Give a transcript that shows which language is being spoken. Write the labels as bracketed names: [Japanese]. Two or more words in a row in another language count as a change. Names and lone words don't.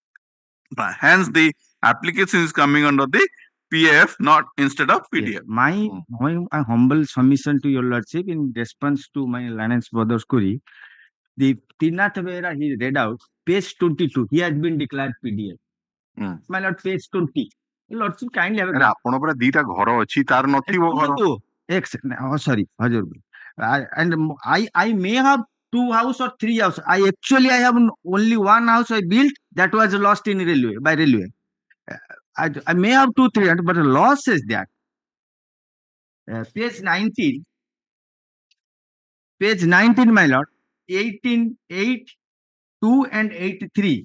[English] Hence, the application is coming under the PAF, not instead of PDF. Yes. My humble submission to your lordship in response to my Lance brother's query, the Tinnath Behra he read out, page 22, he has been declared PDF. My lord, page 20. Lordship kindly have a [Odia] ଆପଣ ପରା ଦିଟା ଘର ଅଛି ତାର ନଥିବ ଘର. [English] Sorry, Hajur. And I may have 2 house or 3 house. I have only 1 house I built that was lost in railway by railway. I may have 2, 3, but the law says that. Page 19, my lord, 18, 8, 2 and 83.